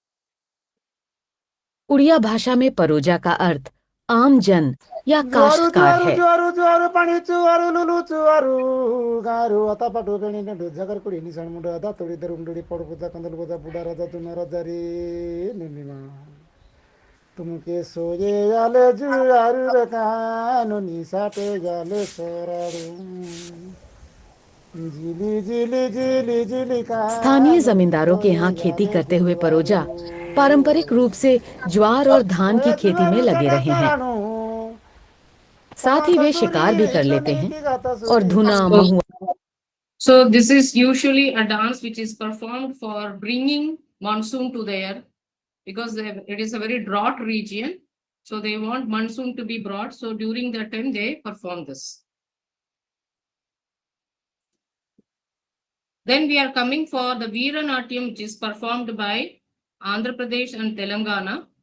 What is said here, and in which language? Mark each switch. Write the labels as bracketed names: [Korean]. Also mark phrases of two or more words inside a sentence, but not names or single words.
[Hindi] उड़िया भाषा में परोजा का अर्थ आम जन या काश्तकार है। [Desiya] तुमके सोये जाले जुआरू रे कानो निसाटे जाले सोरारू जिली जिली जिली जिली का। [Hindi] स्थानीय जमींदारों के यहाँ खेती करते हुए परोजा पारंपरिक रूप से ज्वार और धान की खेती में लगे रहे हैं। साथ ही वे शिकार भी कर लेते हैं और धुना महुआ। [English] So this is usually a dance which is performed for bringing monsoon to their, because it is a very drought region. So they want monsoon to be brought. So during that time they perform this. Then we are coming for the Veeranatyam, which is performed by Andhra Pradesh and Telangana.